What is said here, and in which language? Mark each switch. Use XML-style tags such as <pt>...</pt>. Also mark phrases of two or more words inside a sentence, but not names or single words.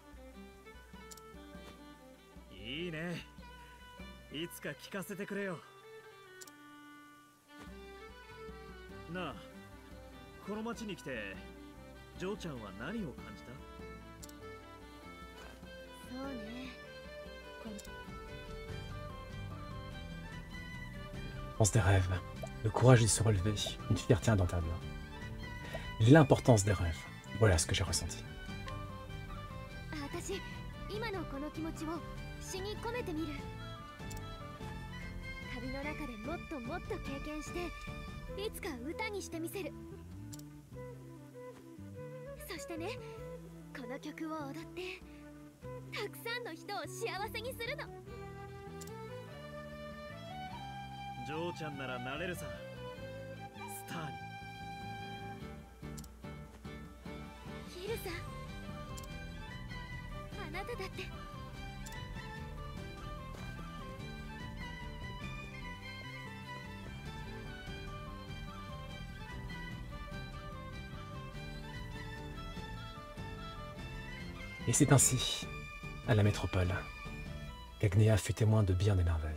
<ja>いいね。いつか聞かせてくれよ。なあ、この町に来てジョーちゃんは何を感じた？そうね。</ja> <fr>Pense des rêves, le courage de se relever, une fierté indomptable. L'importance des rêves, voilà ce que j'ai ressenti.</fr> <ja>私、今のこの気持ちを詩に込めてみる。旅のの中でもっともっと経験していつか歌にしてみせる。そしてね、この曲を踊ってたくさんの人を幸せにするの。ジョーちゃんならなれるさ、スターに。ヒルさん、あなただって。</ja> <fr>Et c'est ainsi, à la métropole, qu'Agnea fut témoin de bien des merveilles.</fr>